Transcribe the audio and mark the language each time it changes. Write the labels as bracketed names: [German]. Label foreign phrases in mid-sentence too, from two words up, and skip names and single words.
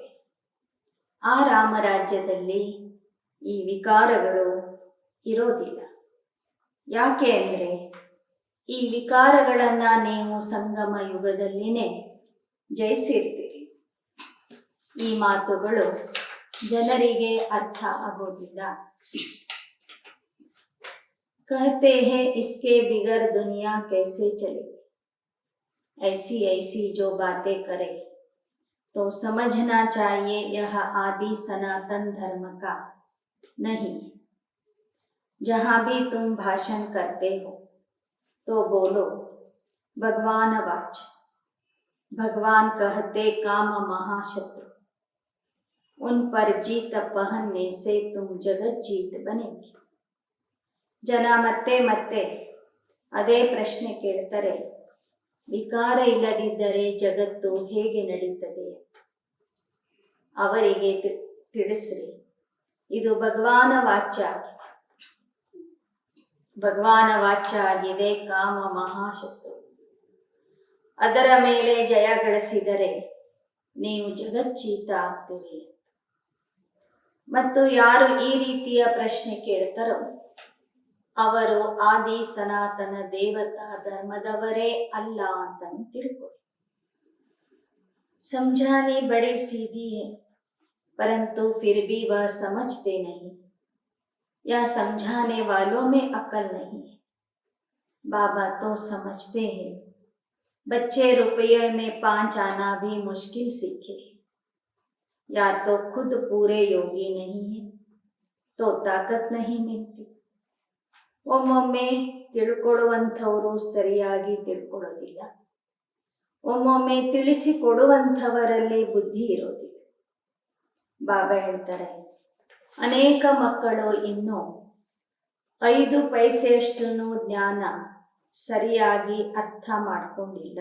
[Kannada] ಆ ರಾಮರಾಜ್ಯದಲ್ಲಿ ಈ ವಿಕಾರಗಳು ಇರೋದಿಲ್ಲ. ಯಾಕೆ ಅಂದರೆ ಈ ವಿಕಾರಗಳನ್ನು ನೀವು ಸಂಗಮ ಯುಗದಲ್ಲಿನೇ ಜಯಿಸಿರ್ತೀರಿ. ಈ ಮಾತುಗಳು ಜನರಿಗೆ ಅರ್ಥ ಆಗೋದಿಲ್ಲ. [Hindi] कहते हैं इसके बिगर दुनिया कैसे चलेगी. ऐसी ऐसी जो बातें करे तो समझना चाहिए यह आदि सनातन धर्म का नहीं. जहाँ भी तुम भाषण करते हो तो बोलो भगवान वाच. भगवान कहते काम महाशत्रु. उन पर जीत पहनने से तुम जगत जीत बनेगी. [Kannada] ಜನ ಮತ್ತೆ ಮತ್ತೆ ಅದೇ ಪ್ರಶ್ನೆ ಕೇಳ್ತಾರೆ, ವಿಕಾರ ಇಲ್ಲದಿದ್ದರೆ ಜಗತ್ತು ಹೇಗೆ ನಡೀತದೆ? ಅವರಿಗೆ ತಿಳಿಸ್ರಿ, ಇದು ಭಗವಾನ ವಾಚ್ಯ ಆಗಿದೆ. ಭಗವಾನ ವಾಚ್ಯ ಆಗಿದೆ ಕಾಮ ಮಹಾಶತ್ರು. ಅದರ ಮೇಲೆ ಜಯ ಗಳಿಸಿದರೆ ನೀವು ಜಗಜ್ಜೀತ ಆಗ್ತೀರಿ. ಮತ್ತು ಯಾರು ಈ ರೀತಿಯ ಪ್ರಶ್ನೆ ಕೇಳ್ತಾರೋ ಅವರು ಆದಿ ಸನಾತನ ದೇವತಾ ಧರ್ಮದವರೇ ಅಲ್ಲ ಅಂತಲೂ ತಿಳ್ಕೊಳ್ಳಿ. [Hindi] समझानी बड़ी सीधी है, परंतु फिर भी वह समझते नहीं. या समझाने वालों में अकल नहीं है. बाबा तो समझते हैं. बच्चे रुपये में 5 आना भी मुश्किल सीखे. या तो खुद पूरे योगी नहीं है तो ताकत नहीं मिलती. [Kannada] ಒಮ್ಮೊಮ್ಮೆ ತಿಳ್ಕೊಳ್ಳುವಂಥವರು ಸರಿಯಾಗಿ ತಿಳ್ಕೊಳ್ಳೋದಿಲ್ಲ. ಒಮ್ಮೊಮ್ಮೆ ತಿಳಿಸಿಕೊಡುವಂಥವರಲ್ಲಿ ಬುದ್ಧಿ ಇರೋದಿಲ್ಲ. ಬಾಬಾ ಹೇಳ್ತಾರೆ, ಅನೇಕ ಮಕ್ಕಳು ಇನ್ನೂ 5 ಪೈಸೆಯಷ್ಟು ಜ್ಞಾನ ಸರಿಯಾಗಿ ಅರ್ಥ ಮಾಡಿಕೊಂಡಿಲ್ಲ.